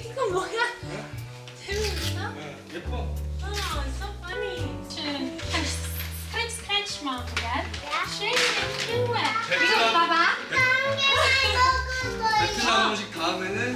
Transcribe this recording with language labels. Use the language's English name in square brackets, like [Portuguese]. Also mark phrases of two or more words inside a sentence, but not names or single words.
[Korean] 뭐야? 재밌어? 예뻐. [English] Oh, so funny. Schön. [German] Kannst du Scratch machen, gell? Ja. Schön, cool. [Korean] 이거 봐봐. 베트남 음식 다음에는